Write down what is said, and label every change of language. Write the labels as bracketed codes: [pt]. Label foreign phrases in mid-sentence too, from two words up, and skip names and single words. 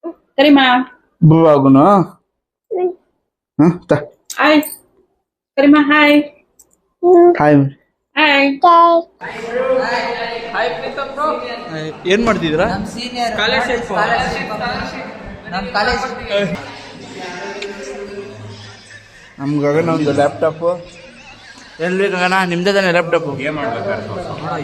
[en] Karima. Baguno. Huh? Hi. Karima, hi. Hi. Hi. [kn] ಹಾಯ್ ಪ್ರೀತಮ್ ಬ್ರೋ. ಏನ್ ಮಾಡ್ತಿದ್ದೀರಾ? ನಮ್ಮ ಸೀನಿಯರ್ Scholarship. ನಮ್ಮ ಕಾಲೇಜ್ ನಮ್ಗಾಗ ಒಂದು ಲ್ಯಾಪ್ಟಾಪ್ ಎಲ್ಲಿ ಬೇಕಣ್ಣ ನಿಮ್ದೇ ತಾನೆ ಲ್ಯಾಪ್ಟಾಪ್ ಗೇಮ್ ಆಡ್ಬೇಕಾದ್ರೆ